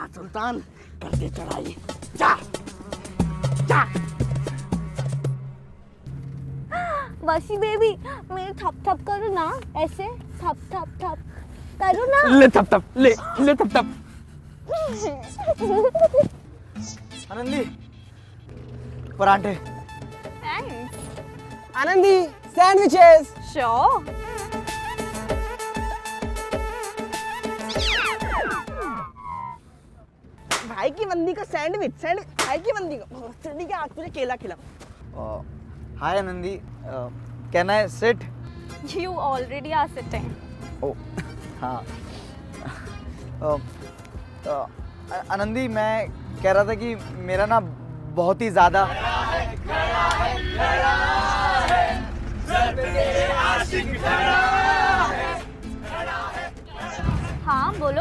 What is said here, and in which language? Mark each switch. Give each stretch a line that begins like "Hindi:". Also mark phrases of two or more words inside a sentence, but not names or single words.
Hindi: सुल्तान कर दे चढ़ाई। जा जा। वशी बेबी मेरे थप थप करो ना, ऐसे थप थप थप करो ना। ले थप थप, ले थप थप। आनंदी पराठे। आनंदी सैंडविचेस। Sure. भाई की बंदी को सैंडविच, भाई की बंदी को चटनी के, आज तुझे केला खिला। हाय आनंदी,
English: Can I sit? You already are sitting.
Hindi: ओ हाँ। आनंदी मैं कह रहा था कि मेरा ना बहुत ही ज़्यादा हाँ बोलो।